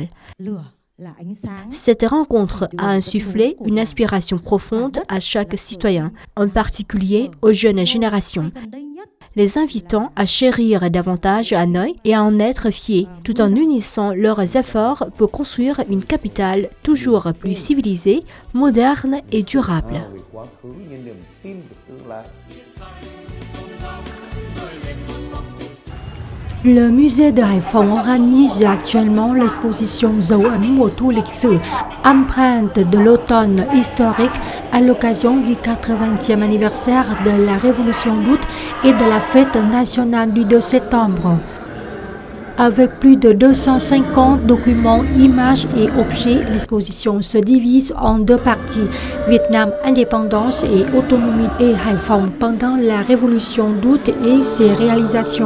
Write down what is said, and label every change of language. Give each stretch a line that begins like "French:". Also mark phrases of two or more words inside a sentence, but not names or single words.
French: Cette rencontre a insufflé une inspiration profonde à chaque citoyen, en particulier aux jeunes générations, les invitant à chérir davantage Hanoï et à en être fiers, tout en unissant leurs efforts pour construire une capitale toujours plus civilisée, moderne et durable. Le musée de Hải Phòng organise actuellement l'exposition Dấu ấn mùa thu lịch sử, empreinte de l'automne historique à l'occasion du 80e anniversaire de la Révolution d'août et de la fête nationale du 2 septembre. Avec plus de 250 documents, images et objets, l'exposition se divise en 2 parties, Vietnam, indépendance et autonomie et Hải Phòng pendant la Révolution d'août et ses réalisations.